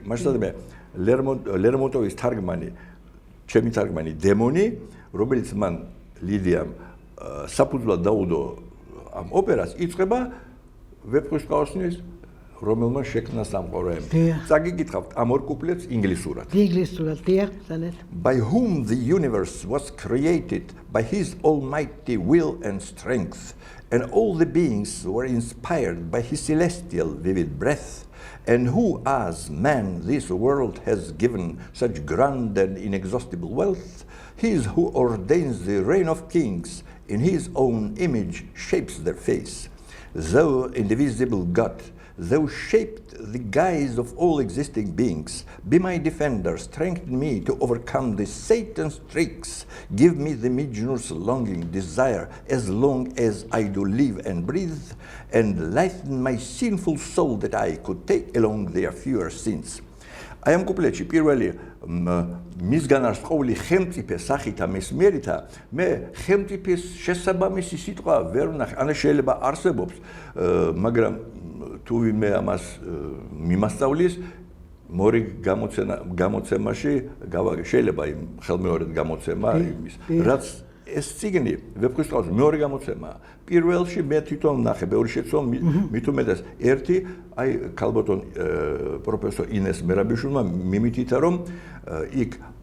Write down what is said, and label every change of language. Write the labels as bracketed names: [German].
[Georgian] მაშინ მე ლერმონტოვის თარგმანი, ჩემი თარგმანი დემონი, რომელიც მან ლიდიამ საფუძვლად დაუდო ამ ოპერას, იწყება ვეფხისტყაოსნის რომელმა შექმნა სამყარო. წაგიგითხავთ ამ ორ კუპლეტს ინგლისურად. ინგლისურად, დიახ, ზანეთ. [English] By whom the universe was created by his almighty will and strength, and all the beings were inspired by his celestial vivid breath, And who as man this world has given such grand and inexhaustible wealth, he is who ordains the reign of kings, in his own image shapes their face. Thou indivisible God, thou shaped the guise of all existing beings, be my defender, strengthen me to overcome the Satan's tricks, give me the Mijnur's longing desire as long as I do live and breathe, and lighten my sinful soul that I could take along their fewer sins. I am [Georgian] კუპლეტში პირველი მისგან არის ყოველი ხელმწიფე სახითა მესმერითა მე ხელმწიფეს შესაბამისი სიტყვა ვერ ვნახე ან შეიძლება არსებობს მაგრამ თუ ვინმე ამას მიმასწავლის მორიგ გამოცემაში შეიძლება იმ ხელმეორედ გამოცემა იმის რაც ეს ციგნი ვეფხისტყაოსნის მეორე გამოცემა პირველში მე თვითონ ნახე ბევრი შეცდომა მით უმეტეს ერთი აი ქალბატონ პროფესორ ინეს მერაბიშვილმა მიმითითა რომ იქ